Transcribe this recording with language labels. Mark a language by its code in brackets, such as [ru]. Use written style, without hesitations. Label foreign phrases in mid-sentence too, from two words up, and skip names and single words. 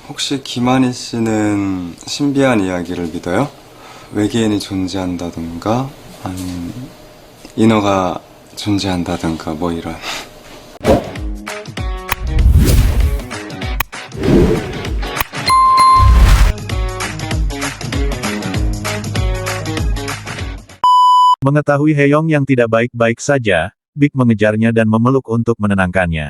[ko] 혹시 김한희 씨는 신비한 이야기를 믿어요? 외계인이 존재한다던가, 아니면 인어가 존재한다던가, 뭐 이런. [id] Mengetahui Heyong yang tidak baik-baik saja, Big mengejarnya dan memeluk untuk menenangkannya.